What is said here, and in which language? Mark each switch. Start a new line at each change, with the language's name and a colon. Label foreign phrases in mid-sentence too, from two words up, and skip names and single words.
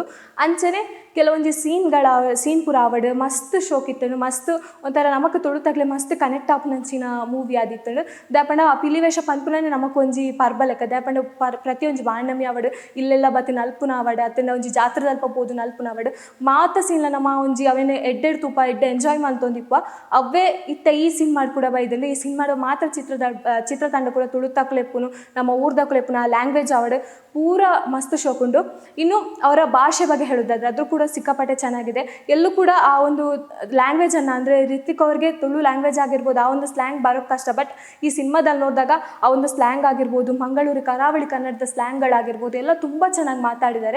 Tulu: ಅಂಚನೆ ಕೆಲವೊಂಜಿ ಸೀನ್ ಪೂರ ಆವಡು ಮಸ್ತ್ ಶೋಕಿತ್ತನು, ಮಸ್ತ್ ಒಂಥರ ನಮಕ್ ತುಳುತ್ತಕ್ಲೆ ಮಸ್ತ್ ಕನೆಕ್ಟ್ ಆಪಿನಂಚಿನ ಮೂವಿ ಆದಿ ದಾಪಂಡ ಆ ಪಿಲಿವೇಷ ಪನ್ಪುನೇ ನಮಕೊಂಜಿ ಪರ್ಬಲೆಕ್ಕ ದಾಪಂಡ ಪ್ರತಿಯೊಂಜಿ ಬಾಂಡಮಿ ಅವಡು ಇಲ್ಲೆಲ್ಲ ಬತ್ತಿ ನಲ್ಪುನ ಅವಡು ಅತ್ತಂಡ ಒಂಜಿ ಜಾತ್ರೆ ಅಲ್ಪ ಪೋದು ನಲ್ಪುನ ಅವಡು ಮಾತ ಸೀನ್ಲ ನಮ್ಮ ಒಂಜಿ ಅವೇನೆ ಎಡ್ಡೆಡ್ ತೂಪ ಎಡ್ಡೆ ಎಂಜಾಯ್ ಮಲ್ತೊಂದಿಪ್ಪ ಅವೇ ಇತ್ತ ಈ ಸಿನಿಮಾಡ್ ಕೂಡ ಬೈದಲ್ಲಿ. ಈ ಸಿನಿಮಾಡ ಮಾತ್ರ ಚಿತ್ರತಂಡ ಕೂಡ ತುಳುತ್ತಕ್ಲೆಪ್ಪುನು ನಮ್ಮ ಊರ್ದಕ್ಲೆಪ್ಪುನ ಆ ಲ್ಯಾಂಗ್ವೇಜ್ ಅವಡು ಪೂರ ಮಸ್ತ್ ಶೋಕುಂಡು.
Kannada: ಇನ್ನು ಅವರ ಭಾಷೆ ಬಗ್ಗೆ ಹೇಳೋದಾದ್ರೆ ಅದು ಕೂಡ ಸಿಕ್ಕಾಪಟ್ಟೆ ಚೆನ್ನಾಗಿದೆ. ಎಲ್ಲೂ ಕೂಡ ಆ ಒಂದು ಲ್ಯಾಂಗ್ವೇಜನ್ನು ಅಂದರೆ ರಿತ್ವಿಕ್ ಅವ್ರಿಗೆ ತುಳು ಲ್ಯಾಂಗ್ವೇಜ್ ಆಗಿರ್ಬೋದು ಆ ಒಂದು ಸ್ಲ್ಯಾಂಗ್ ಬರೋಕ್ಕೆ ಕಷ್ಟ.
English: but but
Kannada: ಈ ಸಿನಿಮಾದಲ್ಲಿ ನೋಡಿದಾಗ ಆ ಒಂದು ಸ್ಲ್ಯಾಂಗ್ ಆಗಿರ್ಬೋದು, ಮಂಗಳೂರು ಕರಾವಳಿ ಕನ್ನಡದ ಸ್ಲ್ಯಾಂಗ್ಗಳಾಗಿರ್ಬೋದು ಎಲ್ಲ ತುಂಬ ಚೆನ್ನಾಗಿ ಮಾತಾಡಿದ್ದಾರೆ.